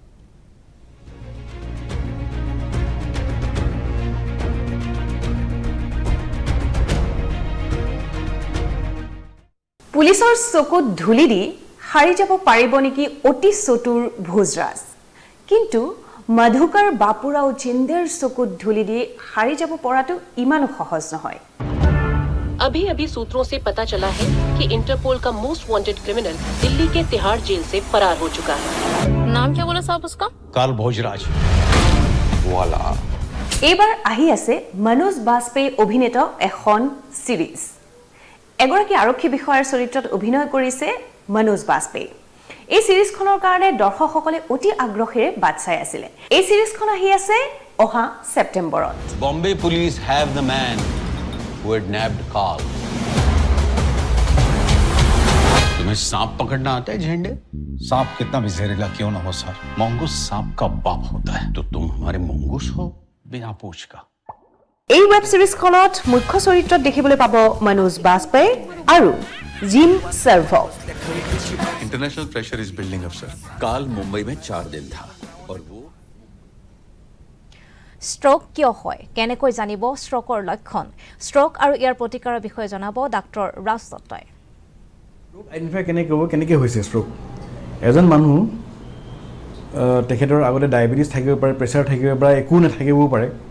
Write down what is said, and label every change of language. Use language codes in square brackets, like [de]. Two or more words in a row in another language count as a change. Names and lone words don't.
[as] পুলিচৰ চকুত ধূলি দি হাৰি যাব পাৰিব নেকি অতি চতুৰ ভোজৰাজ, কিন্তু মধুকাৰ বাপুৰাও জিন্দেৰ চকুত ধূলি দি হাৰি যাব পৰাটো ইমানো সহজ নহয়। [hi] अभी अभी सूत्रों से पता चला है कि इंटरपोल का मोस्ट वांटेड क्रिमिनल दिल्ली के तिहाड़ जेल से फरार हो चुका है। नाम क्या बोला साहब उसका? काल भोजराज वाला। [as] এইবাৰ আহি আছে মনোজ বাজপেয়ী অভিনীত এখন সিৰিজ। এগৰাকী আৰক্ষী বিষয়াৰ চৰিত্ৰত অভিনয় কৰিছে মনোজ বাজপেয়ী। এই সিৰিজখনৰ কাৰণে দৰ্শকসকলে অতি আগ্ৰহেৰে বাট চাই আছিল। এই সিৰিজখন আহি আছে অহা সেপ্টেম্বৰত। [en] Bombay Police have the man who had nabbed Kaal. [hi] तुम्हें सांप पकड़ना आता है झेंडे? सांप कितना भी जहरीला क्यों ना हो सर, मंगूस सांप का बाप होता है। तो तुम हमारे मंगूस हो बिना पूछ का। [as] এই ৱেব সিৰিজখনত মুখ্য চৰিত্ৰত দেখিবলৈ পাব মনোজ বাজপেয়ী আৰু জিম সাৰ্ভক। [en] international pressure is building up [hi] सर। काल मुंबई में 4 दिन था और वो [as] ষ্ট্ৰোক কিয় হয়, কেনেকৈ জানিব ষ্ট্ৰোকৰ লক্ষণ, ষ্ট্ৰোক আৰু ইয়াৰ প্ৰতিকাৰৰ বিষয়ে জনাব ডাক্তৰ ৰাজ দত্তই। আইডেণ্টিফাই কেনেকৈ হৈছে ষ্ট্ৰোক? এজন মানুহ তেখেতৰ আগতে ডায়েবেটিছ থাকিব পাৰে, প্ৰেছাৰ থাকিব পাৰে, একো নাথাকিবও পাৰে।